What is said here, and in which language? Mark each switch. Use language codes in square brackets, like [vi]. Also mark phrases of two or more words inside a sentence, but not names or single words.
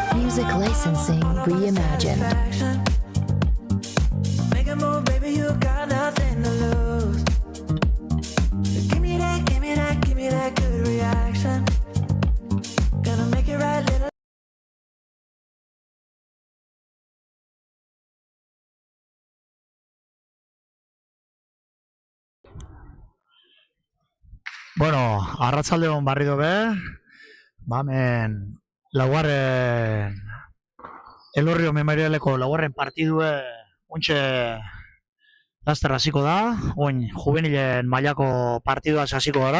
[en] Music licensing reimagined. Action. Make a move, baby, you got nothing to lose. Give me that, give me that, give me that good reaction. Gonna make it right, little. [eu] Bueno, arratsaldeon barrido be, hemen laugarren Elorrio Memorialeko laugarren partidue ontxe laster hasiko da, oin juvenilen mailako partidua hasiko gara.